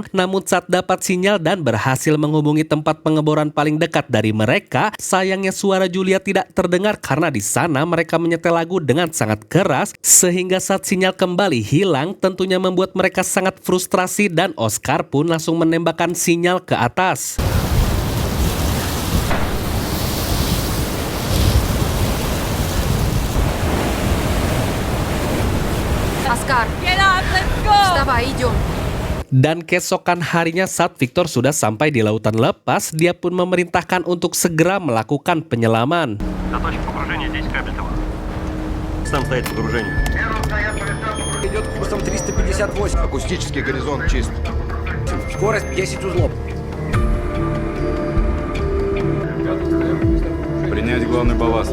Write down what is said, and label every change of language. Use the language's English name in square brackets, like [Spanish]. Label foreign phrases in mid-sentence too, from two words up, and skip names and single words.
[Indonesian] Namun saat dapat sinyal dan berhasil menghubungi tempat pengeboran paling dekat dari mereka, sayangnya suara Julia tidak terdengar karena di sana mereka menyetel lagu dengan sangat keras, sehingga saat sinyal kembali hilang, tentunya membuat mereka sangat frustrasi, dan Oscar pun langsung menembakkan sinyal ke atas. [English] Oskar, get up, let's go! [Russian] Вставай, идем. [Indonesian] Dan keesokan harinya saat Victor sudah sampai di lautan lepas, dia pun memerintahkan untuk segera melakukan penyelaman. [Russian] Идет курсом 358. Акустический горизонт чист. Скорость 10 узлов. Принять главный балласт.